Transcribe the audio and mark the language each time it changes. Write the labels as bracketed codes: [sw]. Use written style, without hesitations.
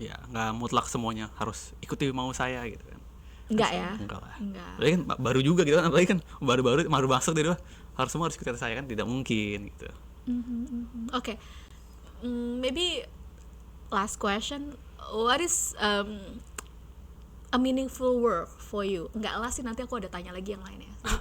[id] Nggak mutlak semuanya harus ikuti mau saya gitu kan. Nggak ya. Enggak lah. Nggak. Apalagi kan baru juga gitu kan, apalagi kan baru masuk dari harus semua harus ikutin saya kan, tidak mungkin gitu. [en] Okay, maybe last question, what is a meaningful work for you? [id] Enggak lah sih, nanti aku ada tanya lagi yang lainnya.